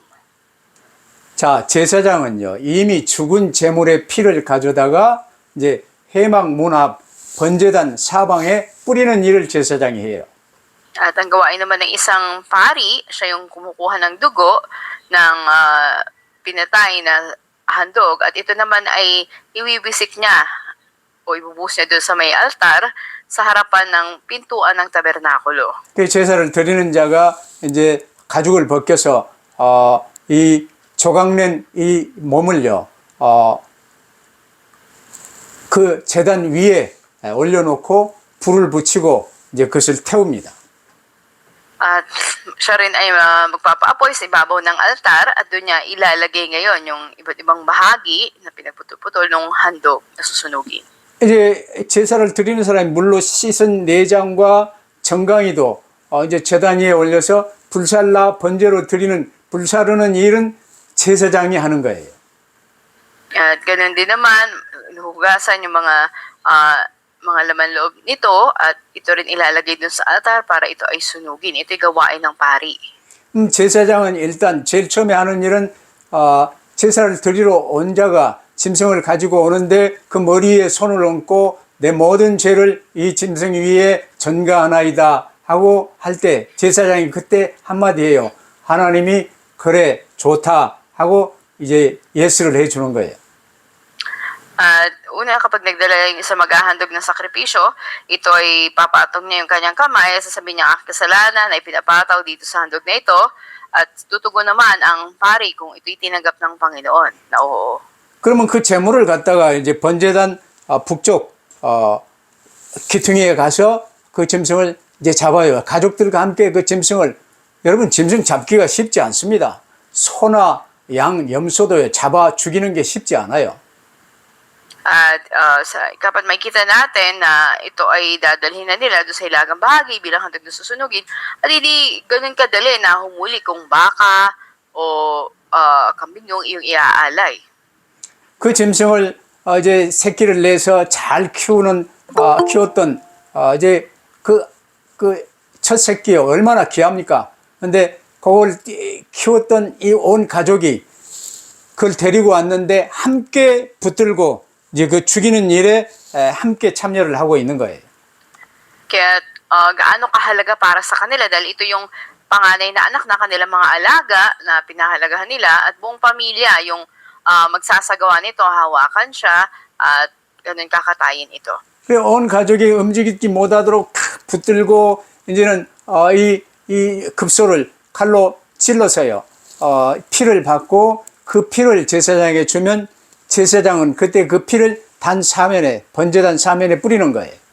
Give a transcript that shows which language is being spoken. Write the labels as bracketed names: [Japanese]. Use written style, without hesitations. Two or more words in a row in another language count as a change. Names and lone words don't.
[Korean] 자, 제사장은요, 이미 죽은 제물의 피를 가져다가 이제 회막 문 앞 번제단 사방에 뿌리는 일을 제사장이 해요. [Filipino] At ang gawain naman ng isang pari, siya yung kumukuha ng dugo ng pinatay na handog at ito naman ay iwiwisik niya o ibubuhos niya doon sa may altar sa harapan ng pintuan ng tabernakulo. [Korean] 그 제사를 드리는 자가 이제 가죽을 벗겨서 이 조각낸 이 몸을요, 그 제단 위에 올려놓고 불을 붙이고 이제 그것을 태웁니다. [Filipino] At siya rin ay magpapaapoy sa ibabaw ng altar at doon niya ilalagay ngayon yung iba't ibang bahagi na pinagputol-putol ng handog na susunugin. [Korean] 이제 제사를 드리는 사람이 물로 씻은 내장과 정강이도 이제 제단 위에 올려서 불살라 번제로 드리는 불사르는 일은 제사장이 하는 거예요. [Filipino] At ganun din naman, hugasan yung mga laman loob nito at ito rin ilalagay dun sa altar para ito ay sunugin. Ito'y gawain ng pari. [Korean] 제사장은 일단 제일 처음에 하는 일은 제사를 드리러 온 자가 짐승을 가지고 오는데 그 머리에 손을 얹고 내 모든 죄를 이 짐승 위에 전가하나이다 하고 할 때 제사장이 그때 한마디 해요. 하나님이 그래 좋다 하고 이제 예스를 해주는 거예요. [Filipino] At una, kapag nagdala yung isa maghahandog ng sakripisyo, ito ay papatong niya yung kanyang kamay, sasabihin niya ang aking kasalanan ay pinapataw dito sa handog na ito, at tutugon naman ang pari kung ito'y tinanggap ng Panginoon na oo. [Korean] 그러면 그 재물을 갖다가 이제 번제단 북쪽 기퉁이에 가서 그 짐승을 이제 잡아요. 가족들과 함께 그 짐승을, 여러분 짐승 잡기가 쉽지 않습니다. 소나 양, 염소도 잡아 죽이는 게 쉽지 않아요. [Filipino] At kapag makita natin na ito ay dadalhin na nila doon sa hilagang bahagi bilang handog na susunugin, at hindi ganun kadali na humuli kung baka o kambing yung iyong iaalay. [Korean] 그 짐승을 이제 새끼를 내서 잘 키웠던 이제 그 첫 새끼요 얼마나 귀합니까? 근데 그걸 키웠던 이 온 가족이 그걸 데리고 왔는데 함께 붙들고 이제 그 죽이는 일에 함께 참여를 하고 있는 거예요. [Filipino] Kaya gaano kahalaga para sa kanila dahil ito yung panganay na anak na kanilang mga alaga na pinahalagahan nila at buong pamilya yung magsasagawa nito, hawakan siya at ganun kakatayin ito. [Korean] 온 가족이 움직이지 못하도록 탁 붙들고 이제는 이 급소를 칼로 찔러서요 피를 받고 그 피를 제사장에게 주면 제사장은 그때 그 피를 단 사면에 번제단 사면에 뿌리는 거예요.